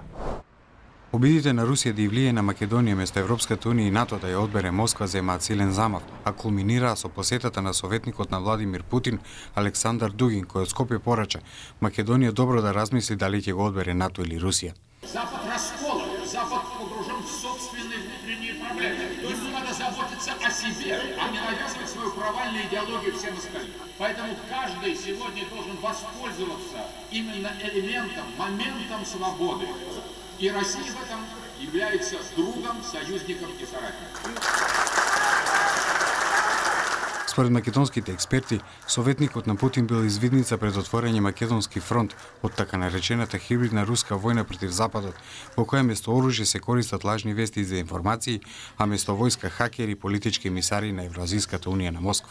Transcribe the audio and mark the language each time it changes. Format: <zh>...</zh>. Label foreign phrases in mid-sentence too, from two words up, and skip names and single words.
<mk>Обидите на Русија да и влие на Македонија место Европската унија и НАТО да ја одбере Москва земаат силен замав, а кулминираа со посетата на советникот на Владимир Путин Александар Дугин, кој од Скопје порача Македонија добро да размисли дали ќе го одбере НАТО или Русија.</mk> <ru>Запад расколот, Запад погружен в собственные внутренние проблемы. Ему надо заботиться о себе, а не навязывать свою провальную идеологию всем остальным. Поэтому каждый сегодня должен воспользоваться именно элементом, моментом свободы. И Россия в этом является другом, союзником и соратником.</ru> <mk>Според македонските експерти, советникот на Путин бил извидница пред отворање македонски фронт од така наречената хибридна руска војна против Западот, во која место оружје се користат лажни вести за информации, а место војска хакери, политички емисари на Евразиската унија на Москва.</mk>